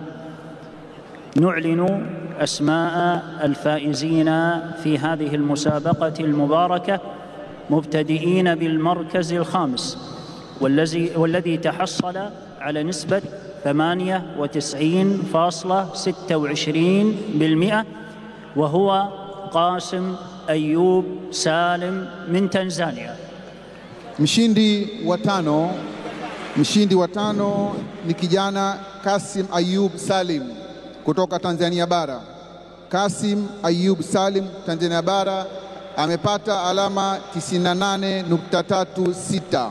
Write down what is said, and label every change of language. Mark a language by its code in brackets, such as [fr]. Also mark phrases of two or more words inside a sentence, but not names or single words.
[ar] نعلن أسماء الفائزين في هذه المسابقة المباركة، مبتدئين بالمركز الخامس والذي تحصل على نسبة 98.26% وهو قاسم أيوب سالم من تنزانيا. [sw] Mshindi wa 5 ni kijana Kasim Ayub Salim kutoka Tanzania Bara. Kasim Ayub Salim, Tanzania Bara, amepata alama 98.36.